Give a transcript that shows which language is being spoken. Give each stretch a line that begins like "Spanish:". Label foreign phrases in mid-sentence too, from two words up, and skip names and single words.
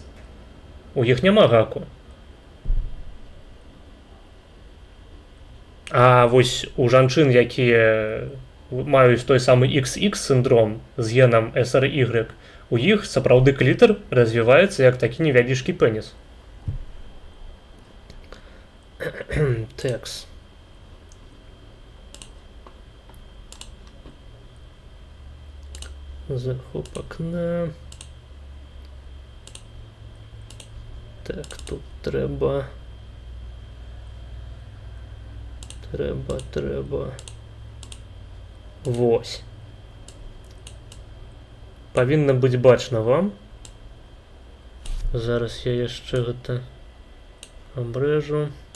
Belarusian: У іх няма гаку. А вось у жанчын, якія маюць той самы XX синдром з генам SRY, у іх сапраўды клітар развіваецца як такі невялічкі пеніс. Текст. Захоп окна.
Ukrainian: Так, тут треба.
Belarusian: Вось. Павінна быць бачна вам. Зараз я яшчэ гэта абрэжу.